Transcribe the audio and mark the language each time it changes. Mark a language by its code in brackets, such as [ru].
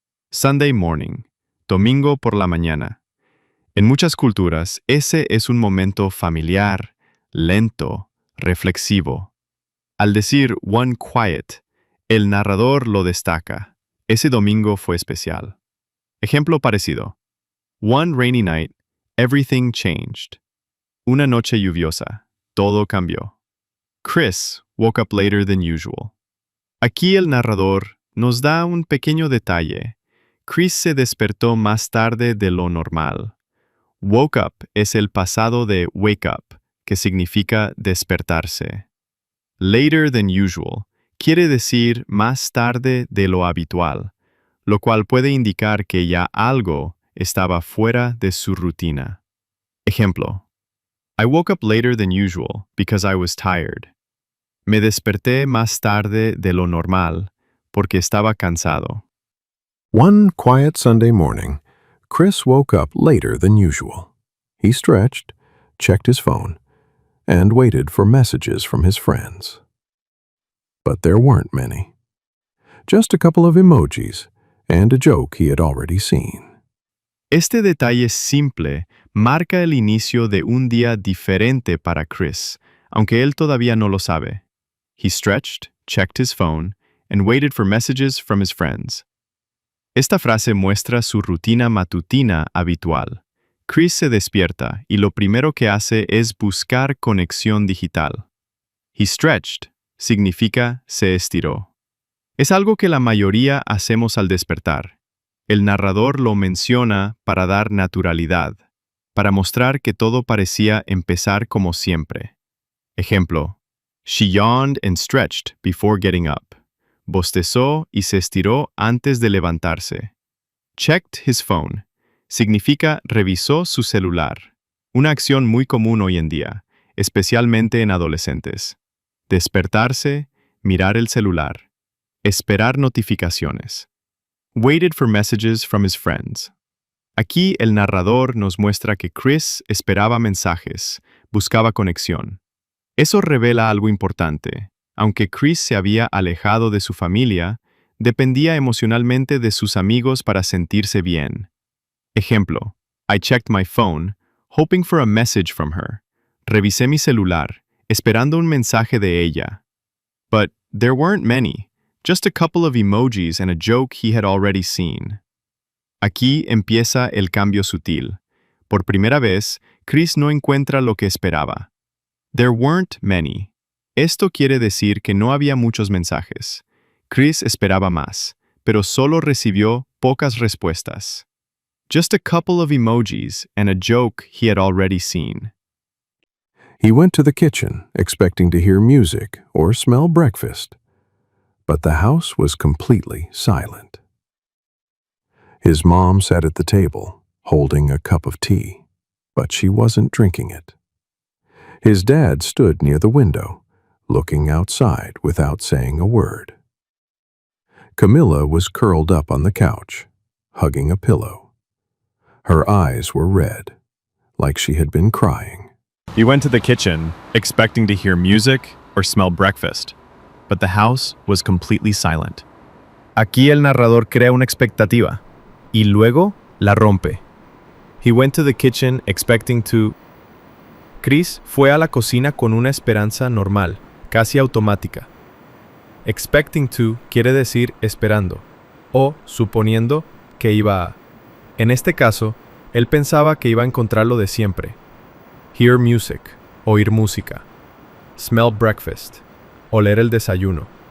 [en] Sunday morning, [es] domingo por la mañana. En muchas culturas, ese es un momento familiar, lento, reflexivo. Al decir [en] one quiet, [es] el narrador lo destaca. Ese domingo fue especial. Ejemplo parecido. [en] One rainy night, everything changed. [es] Una noche lluviosa, todo cambió. [en] Chris woke up later than usual. [es] Aquí el narrador nos da un pequeño detalle. Chris se despertó más tarde de lo normal. Woke up es el pasado de wake up, que significa despertarse. [en] Later than usual [es] quiere decir más tarde de lo habitual, lo cual puede indicar que ya algo estaba fuera de su rutina. Ejemplo. [en] I woke up later than usual because I was tired. [es] Me desperté más tarde de lo normal porque estaba cansado. [en] One quiet Sunday morning, Chris woke up later than usual. He stretched, checked his phone, and waited for messages from his friends. But there weren't many. Just a couple of emojis and a joke he had already seen. [es] Este detalle simple marca el inicio de un día diferente para Chris, aunque él todavía no lo sabe. [en] He stretched, checked his phone, and waited for messages from his friends. [es] Esta frase muestra su rutina matutina habitual. Chris se despierta y lo primero que hace es buscar conexión digital. [en] He stretched [es] significa se estiró. Es algo que la mayoría hacemos al despertar. El narrador lo menciona para dar naturalidad, para mostrar que todo parecía empezar como siempre. Ejemplo, [en] she yawned and stretched before getting up. [es] Bostezó y se estiró antes de levantarse. [en] Checked his phone [es] significa revisó su celular, una acción muy común hoy en día, especialmente en adolescentes. Despertarse, mirar el celular, esperar notificaciones. [en] Waited for messages from his friends. [es] Aquí el narrador nos muestra que Chris esperaba mensajes, buscaba conexión. Eso revela algo importante. Aunque Chris se había alejado de su familia, dependía emocionalmente de sus amigos para sentirse bien. Ejemplo, [en] I checked my phone, hoping for a message from her. [es] Revisé mi celular, esperando un mensaje de ella. [en] But there weren't many, just a couple of emojis and a joke he had already seen. [es] Aquí empieza el cambio sutil. Por primera vez, Chris no encuentra lo que esperaba. [en] There weren't many. [es] Esto quiere decir que no había muchos mensajes. Chris esperaba más, pero solo recibió pocas respuestas. [en] Just a couple of emojis and a joke he had already seen. He went to the kitchen, expecting to hear music or smell breakfast. But the house was completely silent. His mom sat at the table, holding a cup of tea, but she wasn't drinking it. His dad stood near the window, looking outside without saying a word. Camilla was curled up on the couch, hugging a pillow. Her eyes were red, like she had been crying. He went to the kitchen, expecting to hear music or smell breakfast, but the house was completely silent. [es] Aquí el narrador crea una expectativa y luego la rompe. [en] He went to the kitchen expecting to... [es] Chris fue a la cocina con una esperanza normal, casi automática. [en] Expecting to [es] quiere decir esperando, o suponiendo que iba a. En este caso, él pensaba que iba a encontrar lo de siempre. [en] Hear music, [es] oír música. [en] Smell breakfast, [es] oler el desayuno.